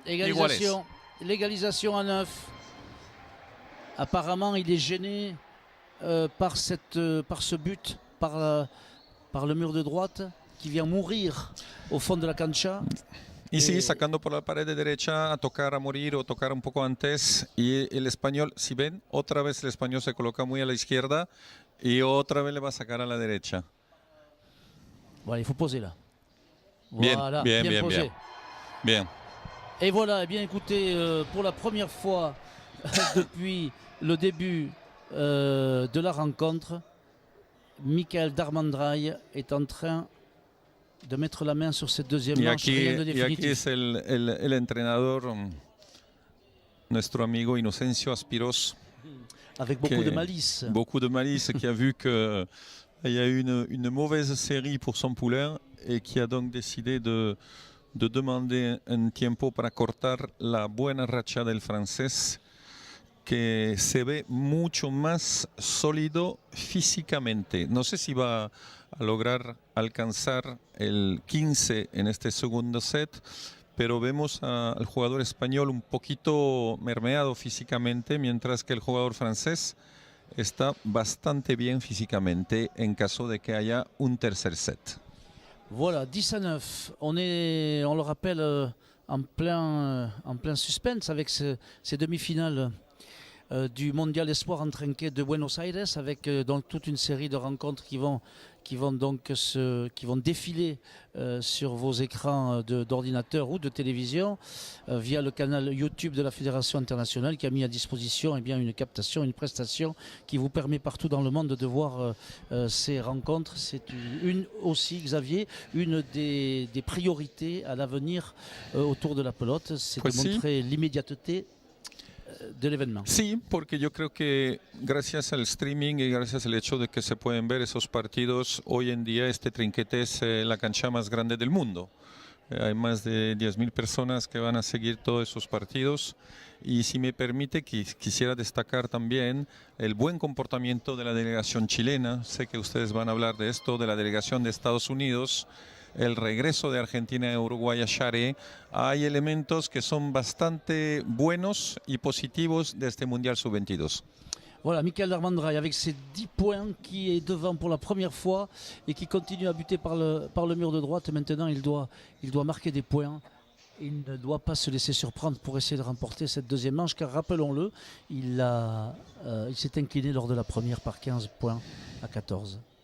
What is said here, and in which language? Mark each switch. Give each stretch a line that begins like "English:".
French: Et voilà, l'égalisation à 9. Apparemment, il est gêné par ce but, par le mur de droite qui vient mourir au fond de la cancha.
Spanish: Y sí, sacando por la pared de derecha a tocar a morir o tocar un poco antes. Y el español, si ven, otra vez el español se coloca muy a la izquierda y otra vez le va a sacar a la derecha.
French: Voilà, il faut poser là.
Spanish: Bien,
French: Voilà,
Spanish: bien.
French: posé. Bien. Et voilà, eh bien écoutez, pour la première fois depuis le début de la rencontre, Michael Darmandray est en train de mettre la main sur cette deuxième manche. Rien de
Spanish: Y aquí
French: définitif.
Spanish: es el entrenador, nuestro amigo Inocencio Aspiros.
French: Avec beaucoup de malice. Beaucoup de malice, qui a vu qu'il y a eu une mauvaise série pour son poulain et qui a donc décidé de demander
Spanish: un tiempo para cortar la buena racha del francés, que se ve mucho más sólido físicamente. No sé si va a lograr alcanzar el 15 en este segundo set, pero vemos al jugador español un poquito mermeado físicamente, mientras que el jugador francés está bastante bien físicamente en caso de que haya un tercer set.
French: Voilà, 10-9. On le rappelle, en plein suspense avec ces demi-finales du Mondial Espoir en trinquet de Buenos Aires, avec donc toute une série de rencontres qui vont défiler sur vos écrans d'ordinateur ou de télévision via le canal YouTube de la Fédération internationale, qui a mis à disposition eh bien, une captation, une prestation qui vous permet partout dans le monde de voir ces rencontres. C'est une aussi, Xavier, une des priorités à l'avenir autour de la pelote, c'est de montrer l'immédiateté de l'événement.
Spanish: Sí, porque yo creo que gracias al streaming y gracias al hecho de que se pueden ver esos partidos, hoy en día este trinquete es la cancha más grande del mundo. Hay más de 10.000 personas que van a seguir todos esos partidos. Y si me permite, quisiera destacar también el buen comportamiento de la delegación chilena. Sé que ustedes van a hablar de esto, de la delegación de Estados Unidos. El regreso de Argentina y Uruguay a Xare, hay elementos que son bastante buenos y positivos de este Mundial Sub-22.
French: Voilà, Michael Darmandray avec ses 10 points, qui est devant pour la première fois et qui continue à buter par le mur de droite. Maintenant, il doit marquer des points. Il ne doit pas se laisser surprendre pour essayer de remporter cette deuxième manche, car rappelons-le, il s'est incliné lors de la première par 15 points à 14.